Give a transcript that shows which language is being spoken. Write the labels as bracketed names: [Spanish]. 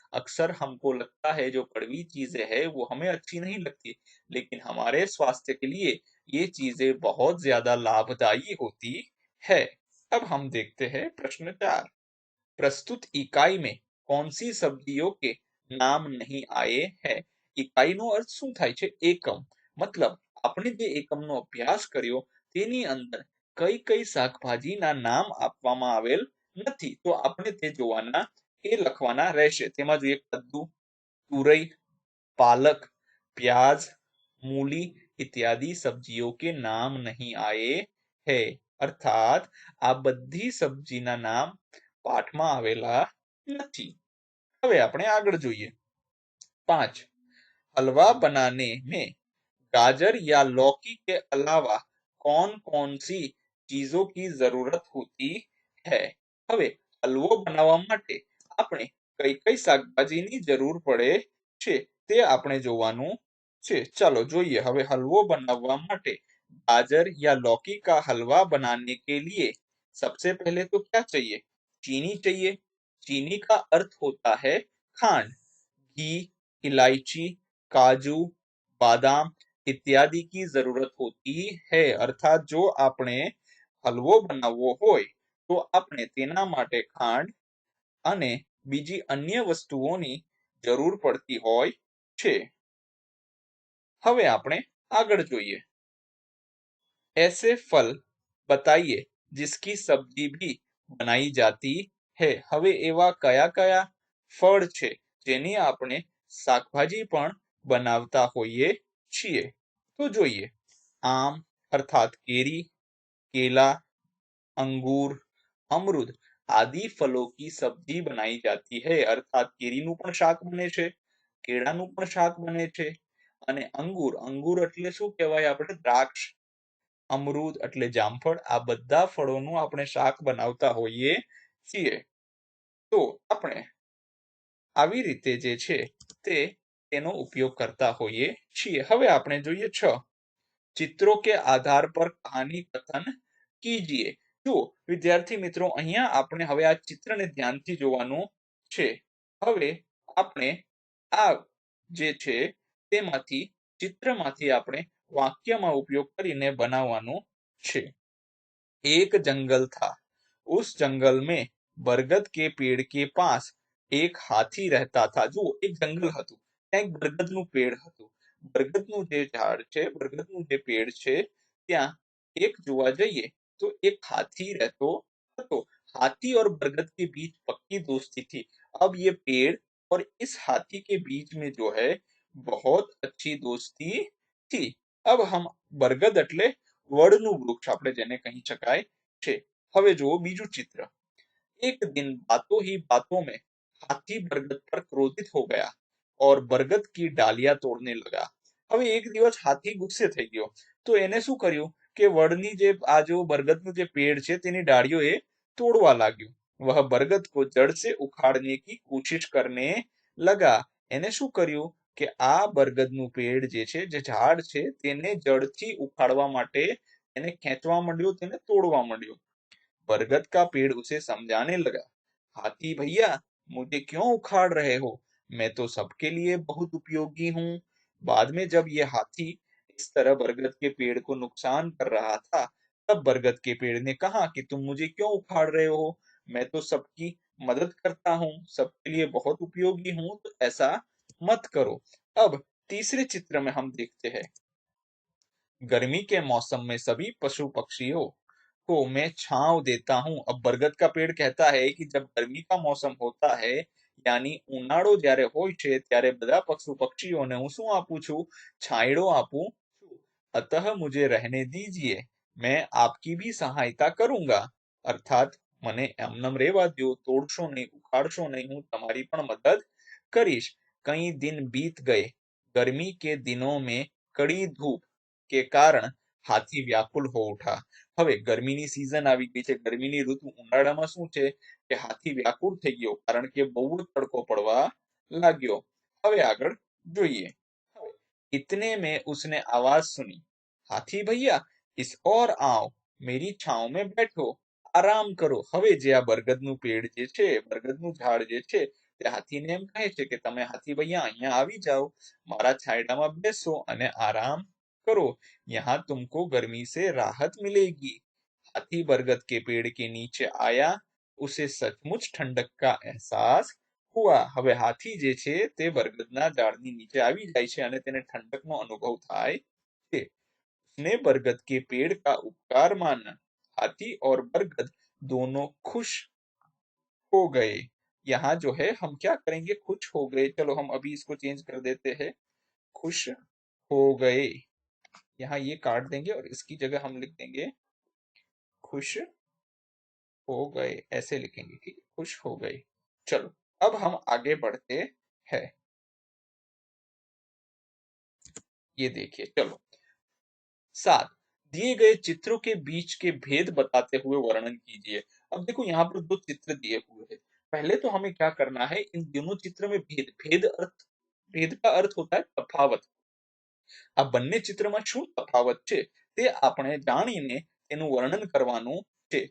[Hindi] अक्सर हमको लगता है जो कड़वी चीजें है वो हमें अच्छी नहीं लगती, लेकिन हमारे स्वास्थ्य के लिए ये चीजें बहुत ज्यादा लाभदायी होती है। अब हम देखते हैं प्रश्न 4। प्रस्तुत इकाई में कौन सी सब्जियों के નામ નહીં આયે હે? [Gujarati] ઇકાઈનો અર્થ શું થાય છે? એકમ। મતલબ આપણે જે એકમનો અભ્યાસ કર્યો તેની અંદર કઈ કઈ શાકભાજીના નામ આપવામાં આવેલ નથી, તો આપણે તે જોવાના, એ લખવાના રહેશે। તેમાં જોઈએ, [Hindi] કદ્દુ, तुरई, पालक, प्याज, मूली इत्यादि सब्जियों के नाम नहीं आए है। [Gujarati] अर्थात આ બધી સબ્જીના નામ પાઠમાં આવેલા નથી। હવે આપણે આગળ જોઈએ। [Hindi] 5, हलवा बनाने में गाजर या लौकी के अलावा कौन कौन सी चीजों की जरूरत होती है? [Gujarati] હવે હલવો બનાવવા માટે આપણે કઈ કઈ શાકભાજીની જરૂર પડે છે તે આપણે જોવાનું છે। ચાલો જોઈએ। હવે હલવો બનાવવા માટે [Hindi] गाजर या लौकी का हलवा बनाने के लिए सबसे पहले तो क्या चाहिए? चीनी चाहिए। चीनी का अर्थ होता है खांड। घी, इलायची, काजू, बादाम इत्यादि की जरूरत होती है। अर्थात जो [Gujarati] આપણે હલવો બનાવવો હોય તો આપણે તેના માટે ખાંડ અને બીજી અન્ય વસ્તુઓની જરૂર પડતી હોય છે। હવે આપણે આગળ જોઈએ। [Hindi] ऐसे फल बताइए जिसकी सब्जी भी बनाई जाती है। [Gujarati] હવે એવા કયા કયા ફળ છે જેની આપણે શાકભાજી પણ બનાવતા હોઈએ છીએ। તો જોઈએ, આમ [Hindi] अर्थात केरी, केला, अंगूर, अमरूद आदि फलों की सब्जी बनाई जाती है। [Gujarati] अर्थात केरीનું પણ શાક બને છે, કેળાનું પણ શાક બને છે અને અંગૂર એટલે શું કહેવાય આપણે? દ્રાક્ષ। અમરૂદ એટલે જામફળ। આ બધા ફળોનું આપણે શાક બનાવતા હોઈએ છીએ। તો આપણે આવી રીતે જે છે તેનો ઉપયોગ કરતા હોઈએ છીએ। હવે આપણે જોઈએ 6, चित्रों के आधार पर कहानी कथन कीजिए। જો વિદ્યાર્થી મિત્રો, અહીંયા આપણે હવે આ ચિત્રને ધ્યાનથી જોવાનું છે। હવે આપણે આ જે છે તેમાંથી ચિત્રમાંથી આપણે વાક્યમાં ઉપયોગ કરીને બનાવવાનું છે। [Hindi] एक जंगल था, उस जंगल में बरगद के पेड़ के पास एक हाथी रहता था। [Gujarati] જો એક જંગલ હતું, ત્યાં એક બરગદનું પેડ હતું। બરગદનું જે ઝાડ છે, બરગદનું જે પેડ છે, ત્યાં એક જોવા જઈએ તો એક હાથી રહેતો હતો। [Hindi] हाथी और बरगद के बीच पक्की दोस्ती थी। अब ये पेड़ और इस हाथी के बीच में जो है बहुत अच्छी दोस्ती थी। अब हम बरगद [Gujarati] એટલે વડનું વૃક્ષ આપણે જેને કહી શકાય છે। હવે જુઓ બીજું ચિત્ર। [Hindi] एक दिन बातों ही बातों में हाथी बरगद पर क्रोधित हो गया और बरगद की डालियां तोड़ने लगा। [Gujarati] હવે એક દિવસ હાથી ગુસ્સે થઈ ગયો તો એને શું કર્યું કે વડની જે આ જો બરગદનું જે પેડ છે તેની ડાળીઓ એ તોડવા लाग्यो। [Hindi] वह बरगद को जड़ से उखाड़ने की कोशिश करने लगा। [Gujarati] એને શું કર્યું કે આ બરગદનું પેડ જે છે, જે ઝાડ છે, તેને જડથી ઉખાડવા માટે એને ખેંચવા માંડ્યો, તેને તોડવા માંડ્યો। [Hindi] बरगद का पेड़ उसे समझाने लगा, हाथी भैया मुझे क्यों उखाड़ रहे हो? मैं तो सबके लिए बहुत उपयोगी हूँ। बाद में जब ये हाथी इस तरह बरगद के पेड़ को नुकसान कर रहा था, तब बरगद के पेड़ ने कहा कि तुम मुझे क्यों उखाड़ रहे हो? मैं तो सबकी मदद करता हूँ, सबके लिए बहुत उपयोगी हूँ, तो ऐसा मत करो। अब तीसरे चित्र में हम देखते हैं, गर्मी के मौसम में सभी पशु पक्षियों को मैं छांव देता हूं। अब बरगद का पेड़ कहता है कि जब गर्मी का मौसम होता है, यानी [Gujarati] ઉનાળો જ્યારે હોય છે ત્યારે બધા પશુ પક્ષીઓને હું શું આપું છું? છાંયડો આપું છું। [Hindi] अतः मुझे रहने दीजिए, मैं आपकी भी सहायता करूंगा। [Gujarati] अर्थात મને એમનેમ રહેવા દો, તોડશો નહીં, ઉખાડશો નહીં, હું તમારી પણ મદદ કરીશ। [Hindi] कई दिन बीत गए, गर्मी के दिनों में कड़ी धूप के कारण हाथी व्याकुल हो उठा। [Gujarati] હવે ગરમીની સીઝન આવી ગઈ છે, ગરમીની ઋતુ, ઉનાળામાં શું છે કે હાથી વ્યાકુળ થઈ ગયો કારણ કે બહુ જ તડકો પડવા लाग्यो। હવે આગળ જોઈએ। [Hindi] હવે इतने में उसने आवाज सुनी, हाथी भैया इस ओर आओ, मेरी छांव में बैठो, आराम करो। [Gujarati] હવે જે આ બરગદનું પેડ જે છે, બરગદનું ઝાડ જે છે, તે હાથીને એમ કહે છે કે તમે હાથી ભૈયા અહીંયા આવી જાઓ, મારા છાંયડામાં બેસો અને આરામ [Hindi] करो, यहाँ तुमको गर्मी से राहत मिलेगी। हाथी बरगद के पेड़ के नीचे आया, उसे सचमुच ठंडक का एहसास हुआ। [Gujarati] હવે હાથી જે છે તે બરગદના ઝાડની નીચે આવી જાય છે અને તેને ઠંડકનો અનુભવ થાય છે। [Hindi] उसने बरगद के पेड़ का उपकार माना, हाथी और बरगद दोनों खुश हो गए। यहाँ जो है हम क्या करेंगे? खुश हो गए। चलो हम अभी इसको चेंज कर देते हैं, खुश हो गए। यहाँ ये काट देंगे और इसकी जगह हम लिख देंगे खुश हो गए, ऐसे लिखेंगे, ठीक है, खुश हो गए। चलो अब हम आगे बढ़ते हैं। ये देखिए, चलो 7, दिए गए चित्रों के बीच के भेद बताते हुए वर्णन कीजिए। अब देखो यहाँ पर 2 चित्र दिए हुए हैं। पहले तो हमें क्या करना है, इन दोनों चित्र में भेद का अर्थ होता है तफावत। [Gujarati] આ બંને ચિત્રમાં શું તફાવત છે તે આપણે જાણીને તેનું વર્ણન કરવાનું છે।